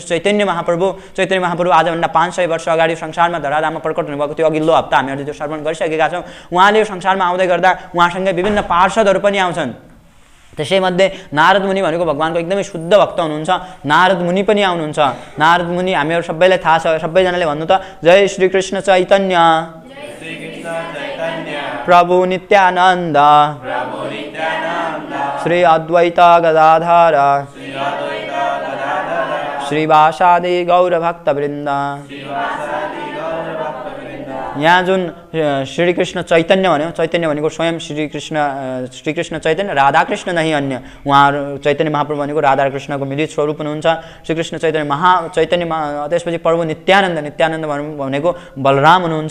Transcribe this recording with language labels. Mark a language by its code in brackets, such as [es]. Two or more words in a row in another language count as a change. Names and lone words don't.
[ne] चैतन्य महाप्रभु आजभन्दा 500 वर्ष अगाडि संसारमा धराधाममा प्रकट हुनुभएको थियो। अघिल्लो हप्ता हामीहरूले त्यो श्रवण गरिसकेका छौँ। उहाँले यो संसारमा आउँदै गर्दा उहाँसँगै विभिन्न पार्षदहरू पनि आउँछन्। त्यसैमध्ये नारद मुनि भनेको भगवानको एकदमै शुद्ध भक्त हुनुहुन्छ। नारद मुनि पनि आउनुहुन्छ। नारद मुनि हामीहरू सबैलाई थाहा छ, सबैजनाले भन्नु त जय श्री कृष्ण चैतन्य प्रभु नित्यानन्द श्री अद्वैत गदाधर श्रीवासादि गौर भक्तवृन्द। यहाँ जुन श्रीकृष्ण चैतन्य भन्यो, चैतन्य भनेको स्वयं श्रीकृष्ण चैतन्य, राधाकृष्ण [hi] नहीं अन्य। [ne] उहाँहरू चैतन्य महाप्रभु भनेको राधाकृष्णको मिलित स्वरूप हुनुहुन्छ। श्रीकृष्ण चैतन्य त्यसपछि प्रभु नित्यानन्द भनेको बलराम हुनुहुन्छ।